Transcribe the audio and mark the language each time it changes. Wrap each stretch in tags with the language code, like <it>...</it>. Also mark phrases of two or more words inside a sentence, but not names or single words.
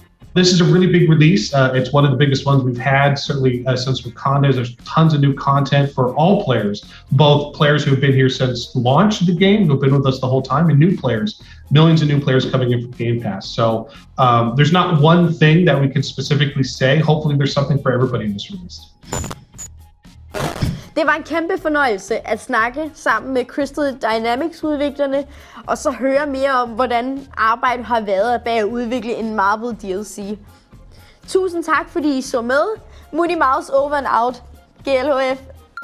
<en>This is a really big release. It's one of the biggest ones we've had, certainly since Wakanda. There's tons of new content for all players, both players who have been here since launch of the game, who have been with us the whole time, and new players. Millions of new players coming in from Game Pass. So there's not one thing that we can specifically say. Hopefully there's something for everybody in this release.</en> <da>Det var en kæmpe fornøjelse at snakke sammen med Crystal Dynamics udviklerne, og så høre mere om, hvordan arbejdet har været bag at udvikle en Marvel DLC. Tusind tak, fordi I så med.</da> <en>Munni Mouse over and out. GLHF.</en>